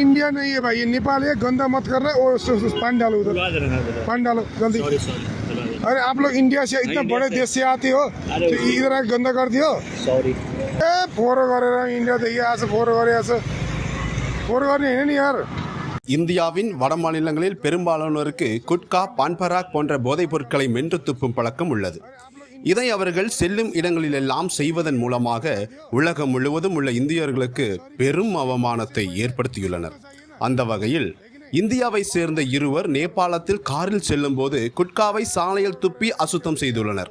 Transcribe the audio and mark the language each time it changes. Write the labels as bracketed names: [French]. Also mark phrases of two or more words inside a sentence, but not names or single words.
[Hindi] इंडिया नहीं है भाई, ये नेपाल है, गंदा मत कर रहे। और पानी डालो उधर, पानी डालो जल्दी। अरे आप लोग इंडिया से इतना बड़े देश से आते हो तो इधर आके गंदा कर दियो। सॉरी [Nepali] फोरो गरेर इंडिया देखिए आज फोरो गरे आज फोरो गर्ने हैन नि यार। [Tamil] இந்தியாவின் வட மாநிலங்களில் பெரும்பாலானோருக்கு குட்கா, பான்பராக் போன்ற போதைப் பொருட்களை மென்று துப்பும் பழக்கம் உள்ளது. இதை அவர்கள் செல்லும் இடங்களிலெல்லாம் செய்வதன் மூலமாக உலகம் முழுவதும் உள்ள இந்தியர்களுக்கு பெரும் அவமானத்தை ஏற்படுத்தியுள்ளனர். அந்த வகையில் இந்தியாவை சேர்ந்த இருவர் நேபாளத்தில் காரில் செல்லும் போது குட்காவை சாலையில் துப்பி அசுத்தம் செய்துள்ளனர்.